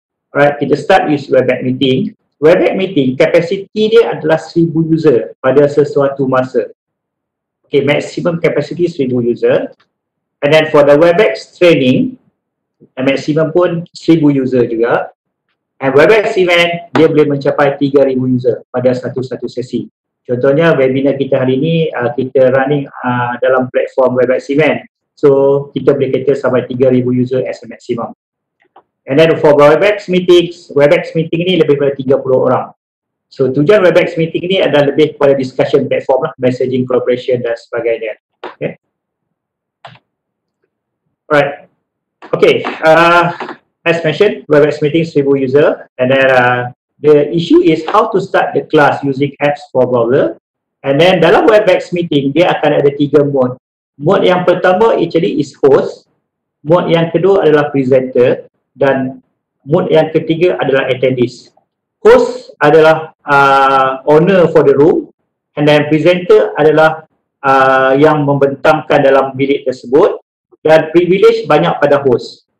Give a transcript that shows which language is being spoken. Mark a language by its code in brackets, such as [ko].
[en] Alright, [ms] kita [en] start with WebEx meeting. [ms] WebEx meeting, capacity dia adalah 1,000 user pada sesuatu masa. [en] Okay, maximum capacity 1,000 user. And then for the WebEx training, [ms] maximum pun 1,000 user juga. And WebEx event, dia boleh mencapai 3,000 user pada satu sesi. Contohnya webinar kita hari ini, kita running dalam platform WebEx event. So, kita boleh kata sampai 3,000 user [en] as a maximum. And then for WebEx meetings, [ms] WebEx meeting ni lebih daripada 30 orang. So, tujuan WebEx meeting ni adalah lebih kepada discussion platform lah, messaging, collaboration dan sebagainya. Okay. [en] Alright. Okay. As mentioned, WebEx meeting 1,000 user, and then the issue is how to start the class using apps for browser. And then [ms] dalam WebEx meeting dia akan ada 3 mode. Mode yang pertama actually is host, mode yang kedua adalah presenter, dan mode yang ketiga adalah attendees. Host adalah [en] owner for the room, and then [ms] presenter adalah yang membentangkan dalam bilik tersebut, dan privilege banyak pada host.